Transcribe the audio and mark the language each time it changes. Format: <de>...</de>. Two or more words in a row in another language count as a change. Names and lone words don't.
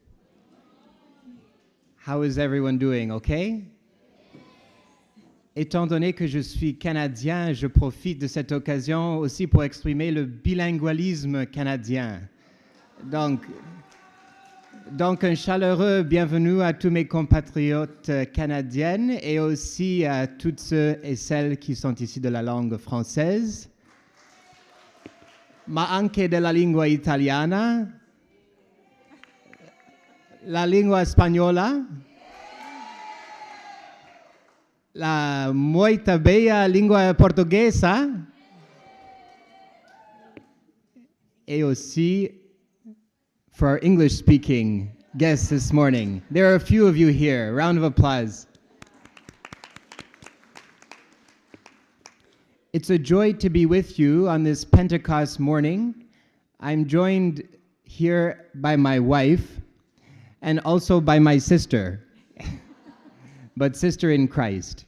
<en>How is everyone doing? Okay?</en> <fr>Étant donné que je suis canadien, je profite de cette occasion aussi pour exprimer le bilingualisme canadien. Donc, un chaleureux bienvenue à tous mes compatriotes canadiennes et aussi à toutes ceux et celles qui sont ici de la langue française,</fr> <it>ma anche della lingua italiana, la lingua spagnola, la molto bella lingua portoghesa</it> <fr>et aussi</fr> <en>for our English-speaking guests this morning. There are a few of you here. Round of applause. It's a joy to be with you on this Pentecost morning. I'm joined here by my wife and also by my sister, but sister in Christ.</en>